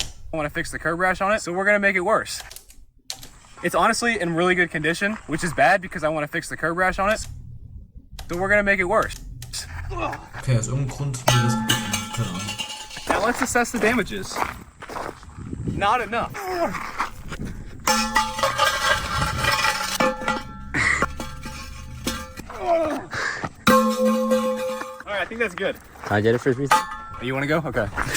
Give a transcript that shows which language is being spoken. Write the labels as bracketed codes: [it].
[en] I want to fix the curb rash on it, so we're gonna make it worse. It's honestly in really good condition, which is bad because I want to fix the curb rash on it. So we're gonna make it worse. [de] Okay, aus irgendeinem Grund will das kaputt machen. Keine Ahnung. [en] Now let's assess the damages. Not enough. Alright, I think that's good. Can I get it first, Reese? You want to go? Okay.